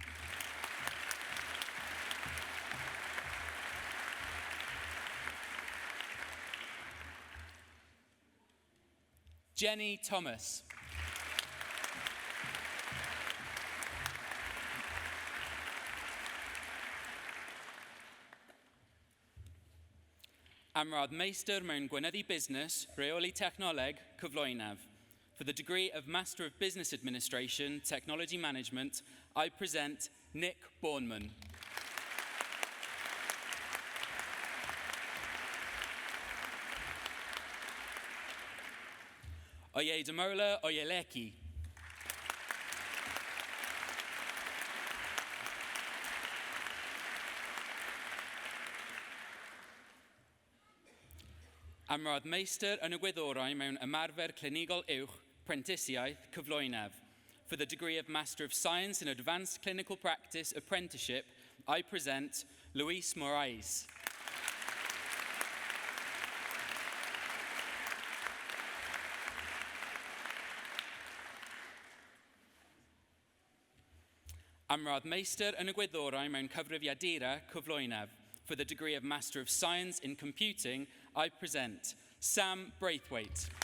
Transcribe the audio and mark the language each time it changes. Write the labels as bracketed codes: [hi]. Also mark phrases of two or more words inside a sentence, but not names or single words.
[en] Jenny Thomas. [cy] Am rad meistr mewn gweinyddu busnes, reoli technoleg, cyflwynaf. [en] For the degree of Master of Business Administration, Technology Management, I present Nick Bourneman. Oye Demola Oyeleki. [cy] Am rad meistr yn y gwyddorau mewn ymarfer clinigol uwch, prentisiaeth, cyflwynaf. [en] For the degree of Master of Science in Advanced Clinical Practice Apprenticeship, I present Luis Moraes. [cy] Am rad meistr yn y gwyddorau mewn cyfrifiadura cyflwynaf. [en] For the degree of Master of Science in Computing, I present Sam Braithwaite.